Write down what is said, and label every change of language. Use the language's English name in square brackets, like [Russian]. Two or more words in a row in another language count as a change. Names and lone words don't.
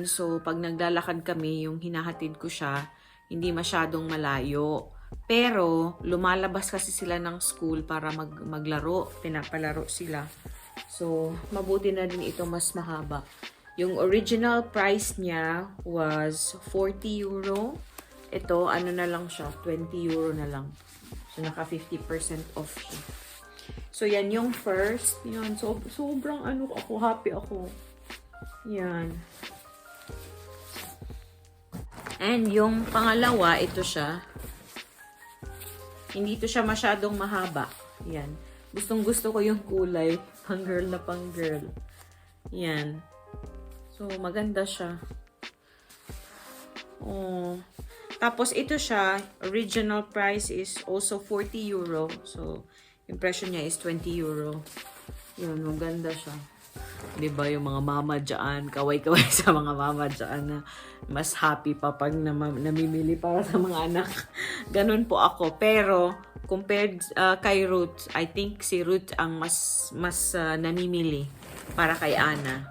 [Filipino] So, pag naglalakad kami, yung hinahatid ko siya, hindi masyadong malayo. Pero, lumalabas kasi sila ng school para maglaro. Pinapalaro sila. So, mabuti na din ito mas mahaba. Yung [English] original price [Filipino] niya was 40 euro. Ito, ano na lang siya, 20 euro na lang. So, naka 50% off siya. So, yan yung first. Yan, so, sobrang happy ako. Yan. And yung pangalawa, ito siya. Hindi to siya masyadong mahaba. Yan. Gustong-gusto ko yung kulay. Pang-girl na pang-girl. Yan. So, maganda siya. Oh. Tapos, ito siya. [English] Original price is also 40 euro. [Filipino] So, impression niya is 20 euro. Yan. Maganda siya. Diba yung mga mama dyan, kaway-kaway sa mga mama dyan na mas happy pa pag namimili para sa mga anak. Ganun po ako. Pero, compared kay Ruth, [English] I think [Filipino] si Ruth ang mas namimili para kay Ana.